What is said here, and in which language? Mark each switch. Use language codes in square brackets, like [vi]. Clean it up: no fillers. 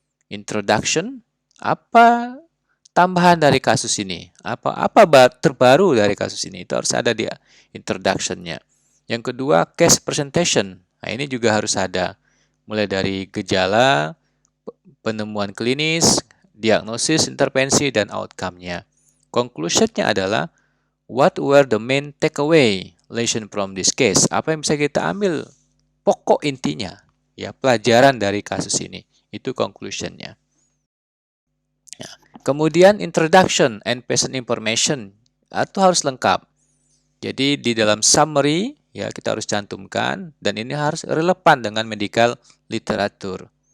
[id] Introduction, apa tambahan dari kasus ini? Apa terbaru dari kasus ini? Itu harus ada di introduction-nya. Yang kedua, case presentation. Nah, ini juga harus ada. Mulai dari gejala, penemuan klinis, diagnosis, intervensi, dan outcome-nya. Conclusion-nya adalah, [en] what were the main takeaway lesson from this case? [id] Apa yang bisa kita ambil pokok intinya, ya, pelajaran dari kasus ini. Itu conclusion-nya. Ya. Kemudian [en] introduction and patient information [id] itu harus lengkap. Jadi di dalam summary, ya, kita harus cantumkan dan ini harus relevan dengan medical literatur.